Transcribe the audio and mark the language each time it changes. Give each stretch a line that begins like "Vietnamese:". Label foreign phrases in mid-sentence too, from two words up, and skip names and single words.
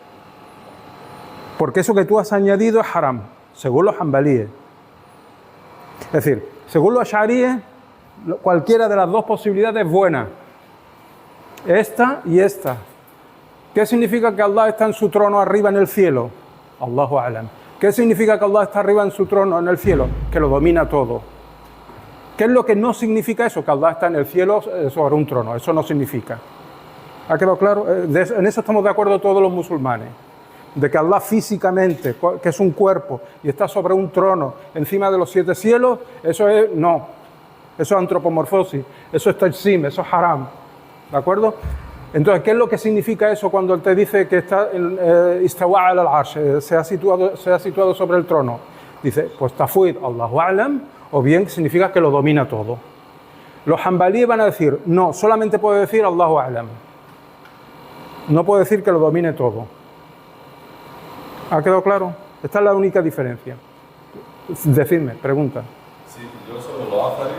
Spanish: Porque eso que tú has añadido es haram, según los hanbalíes. Es decir, según los asharíes, cualquiera de las dos posibilidades es buena. Esta y esta. ¿Qué significa que Allah está en su trono arriba en el cielo?
Arabic: الله أعلم.
Spanish: ¿Qué significa que Allah está arriba en su trono en el cielo? Que lo domina todo. ¿Qué es lo que no significa eso? Que Allah está en el cielo sobre un trono. Eso no significa. ¿Ha quedado claro? En eso estamos de acuerdo todos los musulmanes. De que Allah físicamente, que es un cuerpo y está sobre un trono encima de los 7 cielos, eso es no. Eso es antropomorfosis. Eso es tajsim, eso es haram. ¿De acuerdo? Entonces, ¿qué es lo que significa eso cuando él te dice que está
Arabic: استوى العرش,
Spanish: se ha situado sobre el trono? Dice, pues tafwid,
Arabic: الله أعلم,
Spanish: o bien significa que lo domina todo. Los hanbalíes van a decir, no, solamente puede decir
Arabic: الله أعلم.
Spanish: No puede decir que lo domine todo. ¿Ha quedado claro? Esta es la única diferencia. Decidme, pregunta. Sí, yo sobre los azaríes.